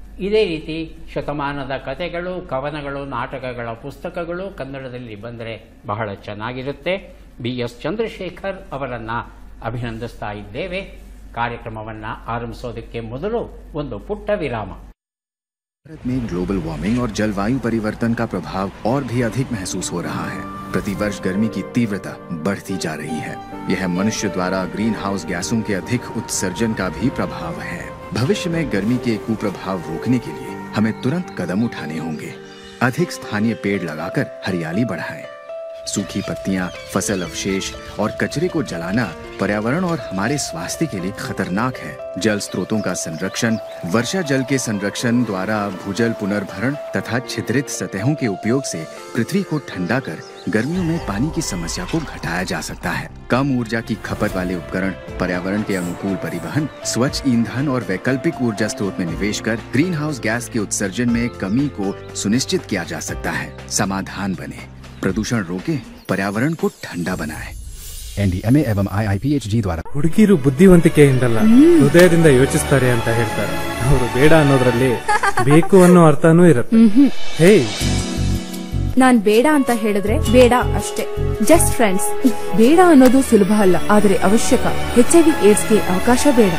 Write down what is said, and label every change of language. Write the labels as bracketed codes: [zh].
[kn] ಇದೇ ರೀತಿ ಶತಮಾನದ ಕಥೆಗಳು, ಕವನಗಳು, ನಾಟಕಗಳ ಪುಸ್ತಕಗಳು ಕನ್ನಡದಲ್ಲಿ ಬಂದರೆ ಬಹಳ ಚೆನ್ನಾಗಿರುತ್ತೆ. BS ಚಂದ್ರಶೇಖರ್ ಅವರನ್ನು ಅಭಿನಂದಿಸ್ತಾ ಇದ್ದೇವೆ. ಕಾರ್ಯಕ್ರಮವನ್ನು ಆರಂಭಿಸೋದಕ್ಕೆ ಮೊದಲು ಒಂದು ಪುಟ್ಟ ವಿರಾಮ. [hi] भारत में ग्लोबल वार्मिंग और जलवायु परिवर्तन का प्रभाव और भी अधिक महसूस हो रहा है. प्रतिवर्ष गर्मी की तीव्रता बढ़ती जा रही है. यह मनुष्य द्वारा ग्रीन हाउस गैसों के अधिक उत्सर्जन का भी प्रभाव है. भविष्य में गर्मी के कुप्रभाव रोकने के लिए हमें तुरंत कदम उठाने होंगे. अधिक स्थानीय पेड़ लगाकर हरियाली बढ़ाएं. सूखी पत्तियां, फसल अवशेष और कचरे को जलाना पर्यावरण और हमारे स्वास्थ्य के लिए खतरनाक है. जल स्रोतों का संरक्षण, वर्षा जल के संरक्षण द्वारा भूजल पुनर्भरण तथा छिद्रित सतहों के उपयोग से पृथ्वी को ठंडा कर गर्मियों में पानी की समस्या को घटाया जा सकता है. कम ऊर्जा की खपत वाले उपकरण, पर्यावरण के अनुकूल परिवहन, स्वच्छ ईंधन और वैकल्पिक ऊर्जा स्रोत में निवेश कर ग्रीन हाउस गैस के उत्सर्जन में कमी को सुनिश्चित किया जा सकता है. समाधान बने, प्रदूषण रोके, पर्यावरण को ठंडा बनाए. NDMA एवं IIPHG द्वारा. [kn] ಹುಡುಗಿರು ಬುದ್ಧಿವಂತಿಕೆಯಿಂದಲ್ಲ ಹೃದಯದಿಂದ ಯೋಚಿಸ್ತಾರೆ ಅಂತ ಹೇಳ್ತಾರೆ. ಅವರು ಬೇಡ ಅನ್ನೋದ್ರಲ್ಲಿ ಬೇಕು ಅನ್ನೋ ಅರ್ಥನೂ ಇರುತ್ತೆ. ಹೇ ನಾನ್ ಬೇಡ ಅಂತ ಹೇಳಿದ್ರೆ ಬೇಡ ಅಷ್ಟೇ. [en] Just friends. [kn] ಬೇಡ ಅನ್ನೋದು ಸುಲಭ ಅಲ್ಲ, ಆದರೆ ಅವಶ್ಯಕ. HIV ಏಡ್ಸ್ಗೆ ಅವಕಾಶ ಬೇಡ.